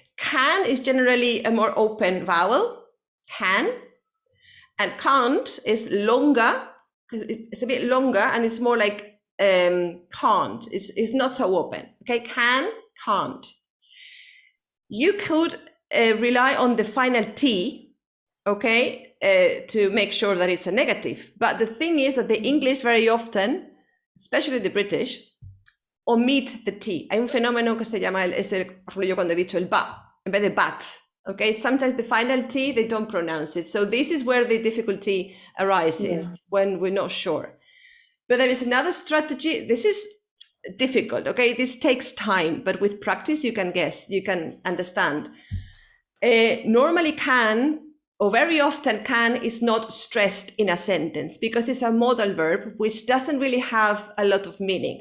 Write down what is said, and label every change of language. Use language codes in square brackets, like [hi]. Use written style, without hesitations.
[en] Can is generally a more open vowel, can, and can't is longer, it's a bit longer, and it's more like can't, it's not so open, okay? Can, can't. You could rely on the final T, okay, to make sure that it's a negative. But the thing is that the English very often, especially the British, omit the T. [es] Hay un fenómeno que se llama, por ejemplo, yo cuando he dicho el ba, en vez de bat, okay? [en] Sometimes the final T, they don't pronounce it. So this is where the difficulty arises, when we're not sure. But there is another strategy. This is difficult, okay? This takes time, but with practice, you can guess, you can understand. Normally can, or very often can, is not stressed in a sentence because it's a modal verb, which doesn't really have a lot of meaning.